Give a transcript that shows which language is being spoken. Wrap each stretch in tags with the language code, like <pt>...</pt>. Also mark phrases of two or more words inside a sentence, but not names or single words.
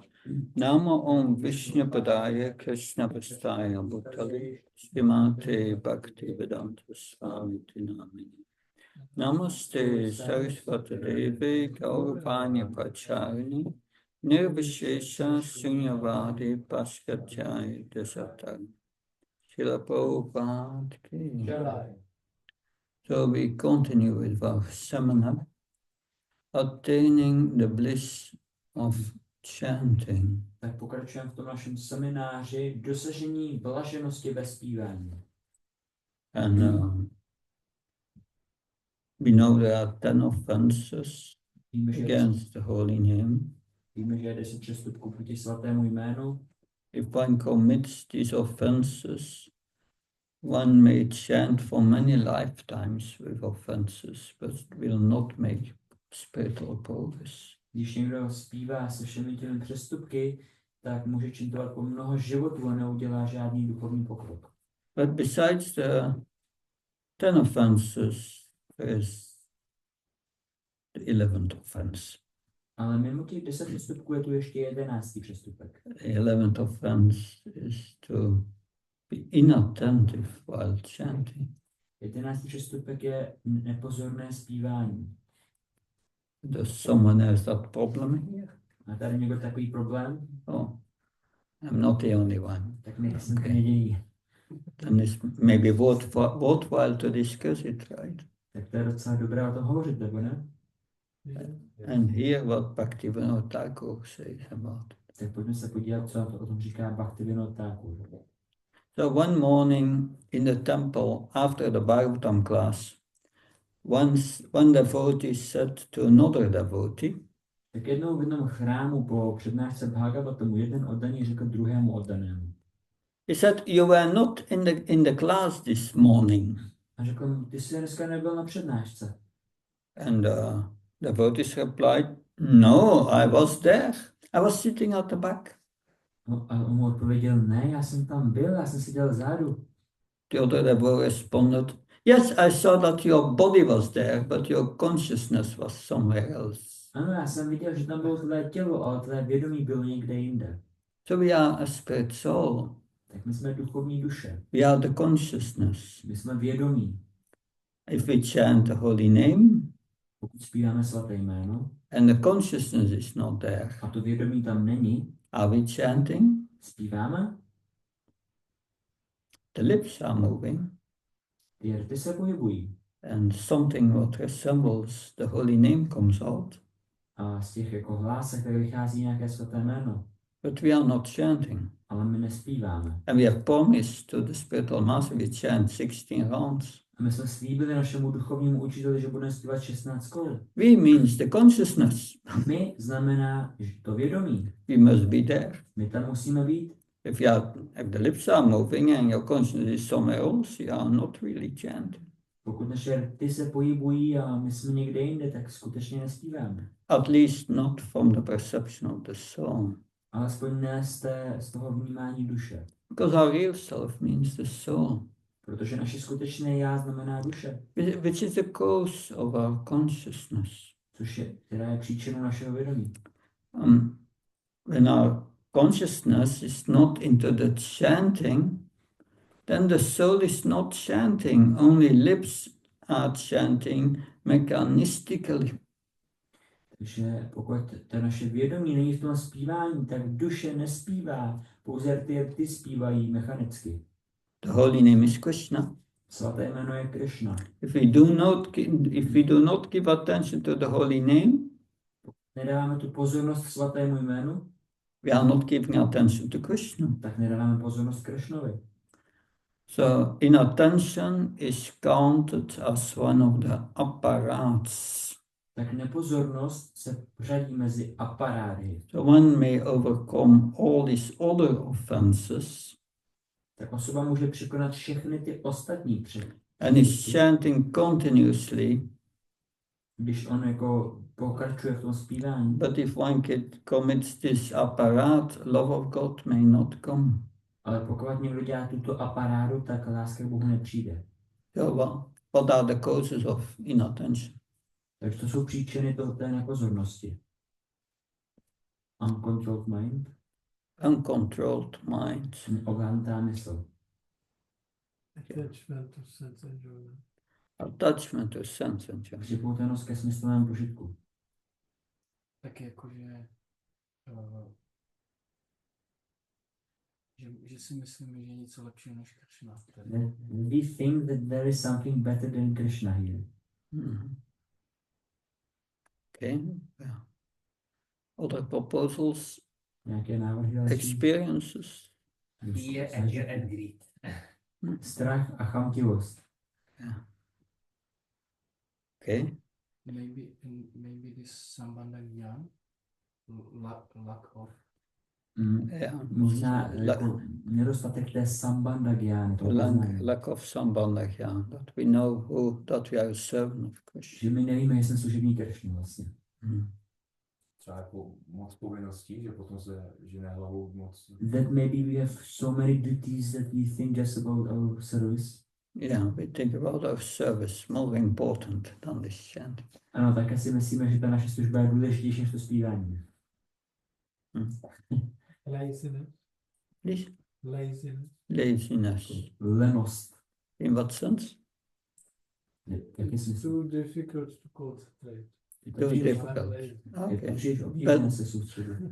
<sa>नमः ॐ विष्णु-पादाय कृष्ण-प्रेष्ठाय भूतले श्रीमते भक्ति-वेदान्त स्वामिन्निति नामिने. नमस्ते सारस्वते देवे गौरवाणी प्रचारिणे निर्विशेष शून्यवादि पाश्चात्य देशतारिणे. Srila Prabhupada ki.</sa> <en>So we continue with our seminar, Attaining the Bliss of Chanting.</en> <cs>Tak pokračujeme v tom našem semináři dosažení blaženosti ve zpívání.</cs> <en>And we know there are 10 offenses against the holy name.</en> <cs>Víme, že je 10 přestupků proti svatému jménu.</cs> <en>If one commits these offenses, one may chant for many lifetimes with offenses, but will not make spiritual progress.</en> <cs>Když někdo zpívá se všemi těmi přestupky, tak může čintovat po mnoho životů a neudělá žádný duchovní pokrok.</cs> <en>But besides the 10 offenses, there is the 11th offense.</en> <cs>Ale mimo těch 10 přestupků je tu ještě 11. přestupek.</cs> <en>The 11th offense is to be inattentive while chanting.</en> <cs>11. přestupek je nepozorné zpívání.</cs> <en>Does someone have that problem here?</en> <cs>Má tady někdo takový problém?</cs> <en>Oh, I'm not the only one.</en> <cs>Tak nejsem ten jediný.</cs> <en>Then it's maybe worthwhile to discuss it, right?</en> <cs>Tak to je docela dobré o tom hovořit, nebo ne?</cs> <en>And hear what Bhaktivinoda Thakur says about it.</en> <cs>Tak pojďme se podívat, co o tom říká Bhaktivinoda Thakur.</cs> <en>So one morning in the temple after the Bhagavatam class, one devotee said to another devotee,</en> <cs>Tak jednou v jednom chrámu po přednášce Bhagavatamu jeden oddaný řekl druhému oddanému.</cs> <en>he said, "You were not in the class this morning."</en> <cs>A řekl mu, ty jsi dneska nebyl na přednášce.</cs> <en>And the devotee replied, "No, I was there. I was sitting at the back."</en> <cs>No, a on mu odpověděl, ne, já jsem tam byl, já jsem seděl vzadu.</cs> <en>The other devotee responded, "Yes, I saw that your body was there, but your consciousness was somewhere else."</en> <cs>Ano, já jsem viděl, že tam bylo tvé tělo, ale tvé vědomí bylo někde jinde.</cs> <en>So we are a spirit soul.</en> <cs>Tak my jsme duchovní duše.</cs> <en>We are the consciousness.</en> <cs>My jsme vědomí.</cs> <en>If we chant the holy name,</en> <cs>Pokud zpíváme svaté jméno</cs> <en>and the consciousness is not there,</en> <cs>a to vědomí tam není,</cs> <en>are we chanting?</en> <cs>zpíváme,</cs> <en>The lips are moving,</en> <cs>ty rty se pohybují.</cs> <en>and something what resembles the holy name comes out,</en> <cs>A z těch jako hlásek tak vychází nějaké svaté jméno.</cs> <en>but we are not chanting.</en> <cs>Ale my nespíváme.</cs> <en>And we have promised to the spiritual master we chant 16 rounds.</en> <cs>A my jsme slíbili našemu duchovnímu učiteli, že budeme zpívat 16 kol.</cs> <en>We means the consciousness.</en> <cs>My znamená, že to vědomí.</cs> <en>We must be there.</en> <cs>My tam musíme být.</cs> <en>If the lips are moving and your consciousness is somewhere else, you are not really chanting.</en> <cs>Pokud naše rty se pohybují a my jsme někde jinde, tak skutečně nespíváme.</cs> <en>At least not from the perception of the soul.</en> <cs>Alespoň ne z toho vnímání duše.</cs> <en>Because our real self means the soul.</en> <cs>Protože naše skutečné já znamená duše.</cs> <en>Which is the cause of our consciousness.</en> <cs>Která je příčinou našeho vědomí.</cs> <en>When our consciousness is not into the chanting, then the soul is not chanting, only lips are chanting mechanistically.</en> <cs>Takže pokud to naše vědomí není v tom zpívání, tak duše nespívá, pouze rty zpívají mechanicky.</cs> <en>The holy name is Krishna.</en> <cs>Svaté jméno je Krishna.</cs> <en>If we do not give attention to the holy name,</en> <cs>nedáváme tu pozornost svatému jménu,</cs> <en>we are not giving attention to Krishna.</en> <cs>tak nedáváme pozornost Krishnovi.</cs> <en>So inattention is counted as one of the apparats.</en> <cs>Tak nepozornost se řadí mezi aparáty.</cs> <en>So one may overcome all these other offenses.</en> <cs>Tak osoba může překonat všechny ty ostatní přestupky.</cs> <en>And is chanting continuously.</en> <cs>Když on jako pokračuje v tom zpívání.</cs> <en>But if one commits this apparat, love of God may not come.</en> <cs>Ale pokud někdo dělá tuto aparádu, tak láska k Bohu nepřijde.</cs> <en>So, what are the causes of inattention?</en> <cs>Takže to jsou příčiny té nepozornosti.</cs> <en>Uncontrolled mind. Uncontrolled mind.</en> <cs>Ovládnutá mysl.</cs> <en>Attachment to sense enjoyment. Attachment to sense enjoyment.</en> <cs>Připoutanost ke smyslovému požitku. Tak jakože, že si myslíme, že je něco lepšího než Krishna.</cs> <en>We think that there is something better than Krishna here. Hmm. Okay. Yeah. Other proposals,</en> <cs>Nějaké návrhy další?</cs> <en>experiences. Fear, anger and greed.</en> <cs>Strach a chamtivost.</cs> <en>Yeah. Okay. Maybe this</en> <sa>सम्बन्ध ज्ञान,</sa> <en>lack of. Yeah.</en> <cs>Možná jako nedostatek té</cs> <sa>सम्बन्ध ज्ञान,</sa> <cs>toho poznání.</cs> <en>Lack of sambandha, yeah. That we know who, that we are a servant of Krishna.</en> <cs>Že my nevíme, že jsme služební Krishna vlastně. Hmm. Třeba jako moc povinností, že potom se žene hlavou moc.</cs> <en>That maybe we have so many duties that we think just about our service. Yeah, we think about our service more important than this chanting.</en> <cs>Ano, tak si myslíme, že ta naše služba je důležitější než to zpívání.</cs> <en>Laziness. This Laziness. laziness.</en> <cs>Lenost.</cs> <en>In what sense?</en> <cs>Jaký</cs> <en>It's</en> <cs>smysl?</cs> <en>too difficult to concentrate. Too</en> <cs>příliš-</cs> <en>difficult.</en> <cs>Je</cs> <en>Okay.</en> <cs>příliš obtížné se soustředit.</cs>